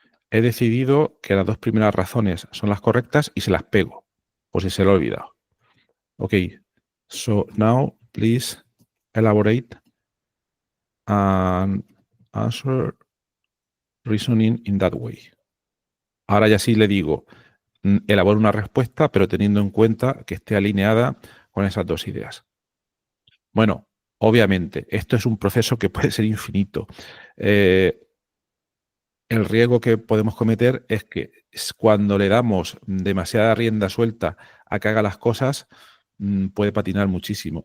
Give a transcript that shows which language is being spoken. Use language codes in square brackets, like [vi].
[es] he decidido que las 2 primeras razones son las correctas y se las pego, por si se lo he olvidado. [en] Ok, so now please elaborate and answer reasoning in that way. [es] Ahora ya sí le digo, elabora una respuesta, pero teniendo en cuenta que esté alineada con esas 2 ideas. Bueno, obviamente, esto es un proceso que puede ser infinito. El riesgo que podemos cometer es que cuando le damos demasiada rienda suelta a que haga las cosas, puede patinar muchísimo.